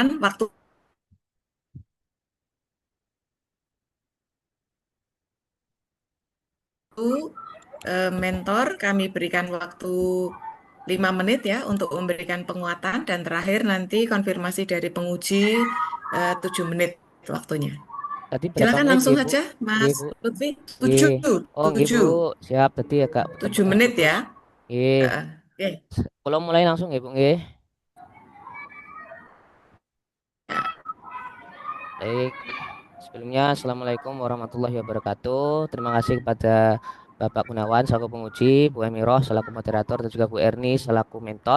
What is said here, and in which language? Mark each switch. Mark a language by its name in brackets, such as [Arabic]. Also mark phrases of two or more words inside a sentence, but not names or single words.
[Indonesian] Waktu mentor kami berikan waktu 5 menit ya untuk memberikan penguatan dan terakhir nanti konfirmasi dari penguji 7 menit waktunya. Tadi berapa Silakan menit langsung nggih, Bu? saja Nggih, Mas Bu. Lutfi. Nggih. 7, Oh nggih, Bu. 7, Siap. Tadi agak 7 menit terputus-putus. ya. Nggih. Oke. Kalau mulai langsung ya, Bu nggih. Baik. Sebelumnya, [Arabic] السلام عليكم ورحمة الله وبركاته. [Indonesian] Terima kasih kepada Bapak Gunawan selaku penguji, Bu Emiroh selaku moderator, dan juga Bu Erni selaku mentor.